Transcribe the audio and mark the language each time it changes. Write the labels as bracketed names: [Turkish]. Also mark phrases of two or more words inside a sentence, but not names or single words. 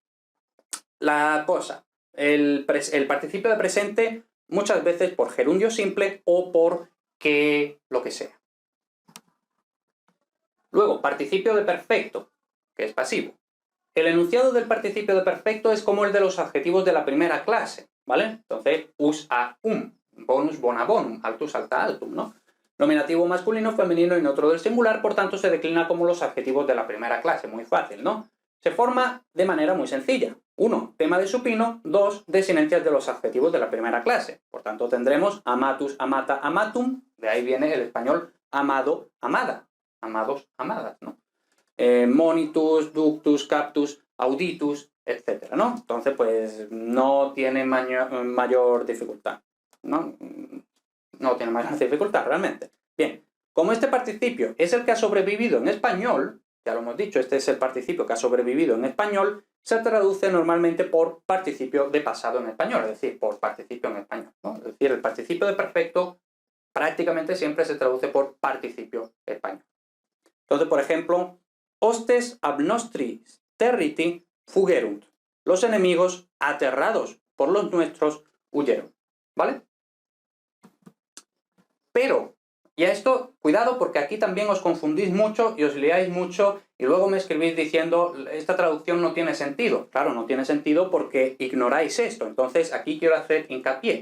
[Spanish] La cosa, el participio de presente, muchas veces por gerundio simple o por que lo que sea. Luego, participio de perfecto, que es pasivo. El enunciado del participio de perfecto es como el de los adjetivos de la primera clase, ¿vale? Entonces, [Latin] us a bonus bona bonum, altus alta altum, [Spanish] ¿no? Nominativo masculino, femenino y neutro del singular, por tanto se declina como los adjetivos de la primera clase, muy fácil, ¿no? Se forma de manera muy sencilla. 1, tema de supino. 2, desinencias de los adjetivos de la primera clase. Por tanto, tendremos [Latin] amatus, amata, amatum, [Spanish] de ahí viene el español amado, amada, amados, amadas, ¿no? [Latin] Monitus, ductus, captus, auditus, [Spanish] etcétera, ¿no? Entonces, pues no tiene mayor dificultad, ¿no? No tiene mayor dificultad realmente. Bien, como este participio es el que ha sobrevivido en español, ya lo hemos dicho, este es el participio que ha sobrevivido en español, se traduce normalmente por participio de pasado en español, es decir, por participio en español, ¿no? Es decir, el participio de perfecto prácticamente siempre se traduce por participio español. Entonces, por ejemplo, [Latin] hostes ab nostris territi fugerunt. [Spanish] Los enemigos, aterrados por los nuestros, huyeron, ¿vale? Pero, y a esto, cuidado, porque aquí también os confundís mucho y os liáis mucho y luego me escribís diciendo, esta traducción no tiene sentido. Claro, no tiene sentido porque ignoráis esto. Entonces, aquí quiero hacer hincapié.